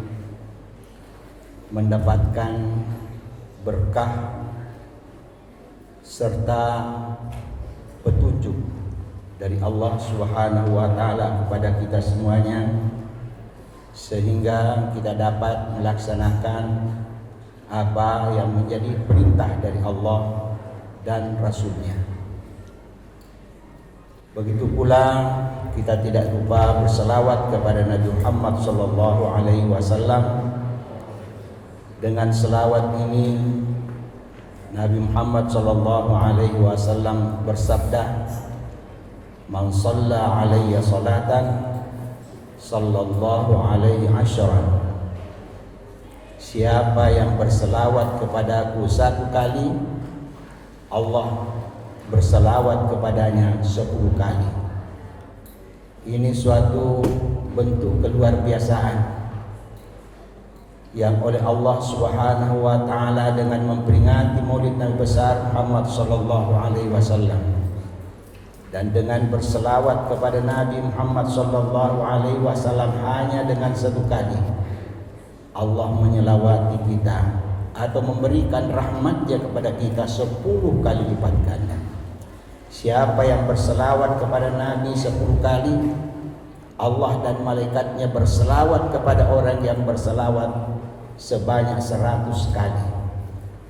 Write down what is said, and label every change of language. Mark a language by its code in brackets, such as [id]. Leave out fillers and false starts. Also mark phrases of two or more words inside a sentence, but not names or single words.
[id] mendapatkan berkah serta petunjuk dari Allah [ar] سبحانه وتعالى [id] kepada kita semuanya, sehingga kita dapat melaksanakan apa yang menjadi perintah dari Allah dan Rasul-Nya. Begitu pula kita tidak lupa berselawat kepada Nabi Muhammad [ar] صلى الله عليه وسلم. [id] Dengan selawat ini Nabi Muhammad [ar] صلى الله عليه وسلم [id] bersabda, [ar] "من صلى علي صلاة صلى الله عليه عشرا." [id] Siapa yang berselawat kepadaku satu kali, Allah berselawat kepadanya 10 kali. Ini suatu bentuk keluar biasaan yang oleh Allah [ar] سبحانه وتعالى [id] dengan memperingati Maulid Nabi besar Muhammad [ar] صلى الله عليه وسلم [id] dan dengan berselawat kepada Nabi Muhammad [ar] صلى الله عليه وسلم [id] hanya dengan 1 kali, Allah menyelawati kita atau memberikan rahmat-Nya kepada kita 10 kali lipat ganda. Siapa yang berselawat kepada Nabi 10 kali, Allah dan malaikat-Nya berselawat kepada orang yang berselawat sebanyak 100 kali.